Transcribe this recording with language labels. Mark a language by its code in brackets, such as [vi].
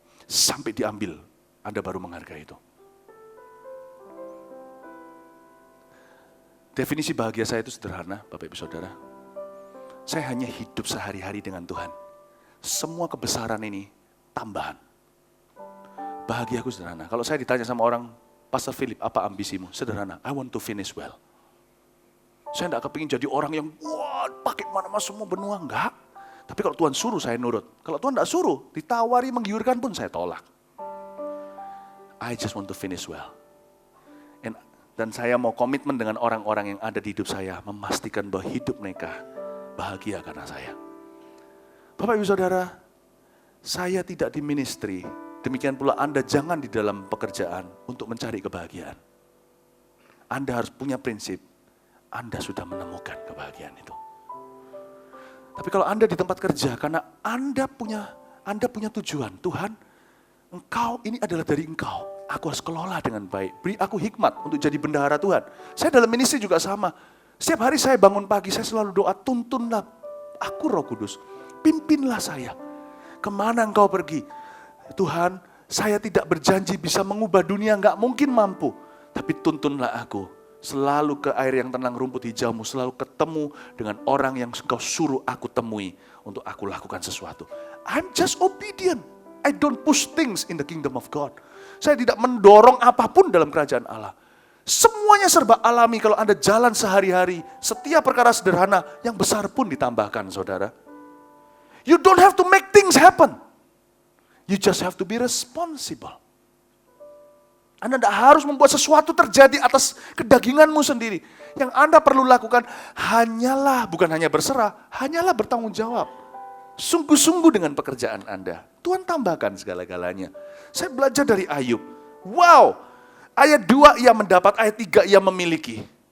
[id] Sampai diambil, Anda baru menghargai itu. Definisi bahagia saya itu sederhana, Bapak Ibu Saudara. Saya hanya hidup sehari-hari dengan Tuhan. Semua kebesaran ini tambahan. Bahagiaku sederhana. Kalau saya ditanya sama orang, Pastor Philip, apa ambisimu? Sederhana, [en] I want to finish well. [id] Saya tidak kepingin jadi orang yang, wah pakai mana-mana semua benua, enggak. Tapi kalau Tuhan suruh, saya nurut. Kalau Tuhan tidak suruh, ditawari menggiurkan pun saya tolak. [en] I just want to finish well. [id] Dan saya mau komitmen dengan orang-orang yang ada di hidup saya, memastikan bahwa hidup mereka bahagia karena saya. Bapak Ibu Saudara, Saya tidak di ministry, demikian pula Anda jangan di dalam pekerjaan untuk mencari kebahagiaan. Anda harus punya prinsip, Anda sudah menemukan kebahagiaan itu. Tapi kalau Anda di tempat kerja, karena Anda punya tujuan, Tuhan, Engkau ini adalah dari Engkau, aku harus kelola dengan baik. Beri aku hikmat untuk jadi bendahara Tuhan. Saya dalam ministry juga sama. Setiap hari saya bangun pagi, saya selalu doa, tuntunlah aku Roh Kudus, pimpinlah saya. Kemana Engkau pergi? Tuhan, saya tidak berjanji bisa mengubah dunia, enggak mungkin mampu. Tapi tuntunlah aku, selalu ke air yang tenang, rumput hijaumu, selalu ketemu dengan orang yang Engkau suruh aku temui untuk aku lakukan sesuatu. [en] I'm just obedient. I don't push things in the kingdom of God. [id] Saya tidak mendorong apapun dalam kerajaan Allah. Semuanya serba alami kalau Anda jalan sehari-hari. Setiap perkara sederhana, yang besar pun ditambahkan, saudara. [en] You don't have to make things happen. You just have to be responsible. [id] Anda tidak harus membuat sesuatu terjadi atas kedaginganmu sendiri. Yang Anda perlu lakukan hanyalah, bukan hanya berserah, hanyalah bertanggung jawab. Sungguh-sungguh dengan pekerjaan Anda. Tuhan tambahkan segala-galanya. Saya belajar dari Ayub. Wow, ayat 2 ia mendapat, ayat 3 ia memiliki.